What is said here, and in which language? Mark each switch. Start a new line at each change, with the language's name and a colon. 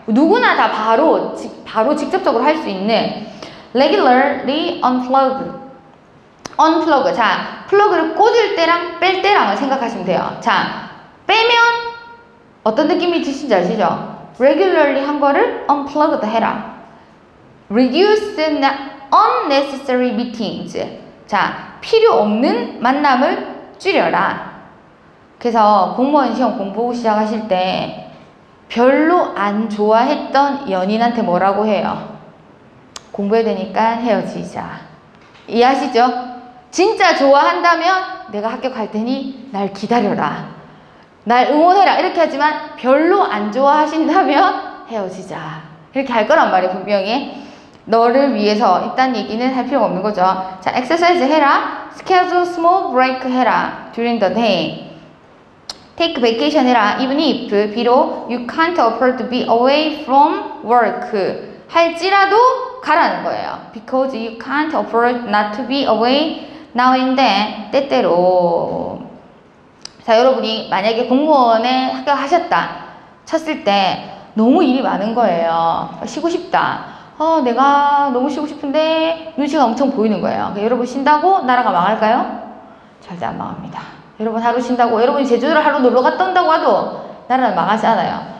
Korean: 누구나 다 바로 직접적으로 할 수 있는
English: regularly unplug.
Korean: 자, 플러그를 꽂을 때랑 뺄 때랑을 생각하시면 돼요. 자, 빼면 어떤 느낌이 드신지 아시죠?
English: regularly
Korean: 한 거를 unplugged 해라.
English: reduce unnecessary meetings.
Korean: 자, 필요 없는 만남을 줄여라. 그래서 공무원 시험 공부 시작하실 때 별로 안 좋아했던 연인한테 뭐라고 해요? 공부해야 되니까 헤어지자. 이해하시죠? 진짜 좋아한다면 내가 합격할 테니 날 기다려라. 날 응원해라. 이렇게 하지만 별로 안 좋아하신다면 헤어지자. 이렇게 할 거란 말이에요, 분명히. 너를 위해서 이딴 얘기는 할 필요가 없는 거죠. 자, exercise 해라.
English: schedule small break
Korean: 해라.
English: during the day. take vacation
Korean: 해라.
English: even if
Korean: 비록
English: you can't afford to be away from work
Korean: 할지라도 가라는 거예요.
English: because you can't afford not to be away now and then
Korean: 때때로. 자, 여러분이 만약에 공무원에 합격하셨다 쳤을 때 너무 일이 많은 거예요. 쉬고 싶다. 내가 너무 쉬고 싶은데 눈치가 엄청 보이는 거예요. 여러분 쉰다고 나라가 망할까요? 절대 안 망합니다. 여러분 하루 쉰다고 여러분이 제주도를 하루 놀러 갔다 온다고 해도 나라는 망하지 않아요.